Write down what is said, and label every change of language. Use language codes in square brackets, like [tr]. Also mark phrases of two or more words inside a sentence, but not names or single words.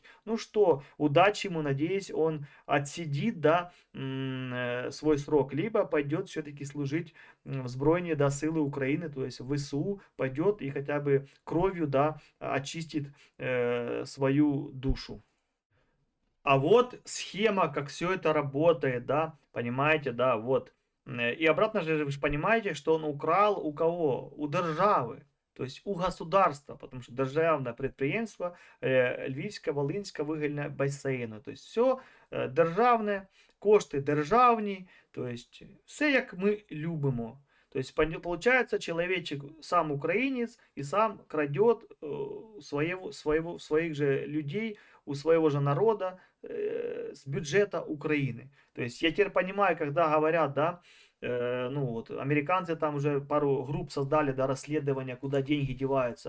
[ru] Ну что, удачи ему, надеюсь, он отсидит, да, свой срок, либо пойдет все-таки служить в Збройні да, силы Украины, то есть в ВСУ пойдет и хотя бы кровью, да, очистит свою душу. А вот схема, как все это работает, да, понимаете, да, вот. И обратно же вы же понимаете, что он украл у кого? У державы. То есть у государства, потому что [uk] державне підприємство Львівська, Волинська вугільна басейну. [ru] То есть все [uk] державне, кошти державні, [ru] то есть все [uk] як ми любимо. [ru] То есть получается, человечек сам украинец и сам крадет своих же людей, у своего же народа с бюджета Украины. То есть я теперь понимаю, когда говорят, да, ну вот, американцы там уже пару групп создали, да, расследования, куда деньги деваются.